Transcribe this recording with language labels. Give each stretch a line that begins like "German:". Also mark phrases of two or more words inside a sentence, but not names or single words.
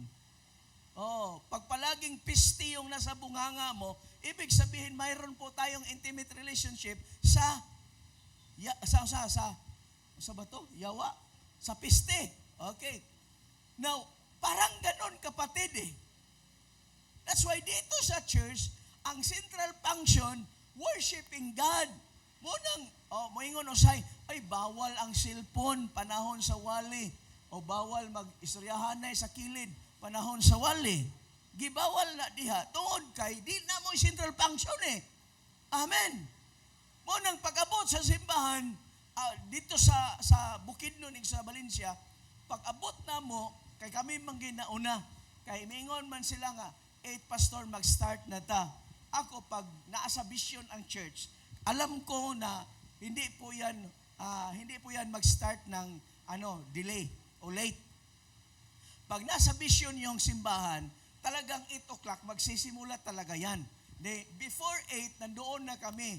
Filipino: Pag palaging pisti yung nasa bunganga mo, ibig sabihin, mayroon po tayong
English: intimate relationship
Filipino: sa bato?
Cebuano: Yawa? Sa piste. Okay.
Filipino: Now, parang ganon kapatid eh.
English: That's why
Filipino: dito sa church, ang
English: central function, worshiping God.
Cebuano: Moingon usay, ay bawal ang cellphone, panahon sa wali. O bawal mag-istoryahanay sa kilid, panahon sa wali. Gibawal na diha. Tungod kay, di na mo
English: central function
Cebuano: eh. Amen. Munang pag-abot sa simbahan,
Filipino: dito sa Bukidnon sa Valencia,
Cebuano: pag-abot na mo, kay kami mang ginauna, kay mingon man sila nga, 8 pastor mag-start na ta.
Filipino: Ako pag naasa vision ang church, alam ko na hindi po yan mag-start ng delay o late. Pag nasa vision yung simbahan, talagang 8 o'clock magsisimula talaga yan.
English: Before 8,
Filipino: nandoon na kami.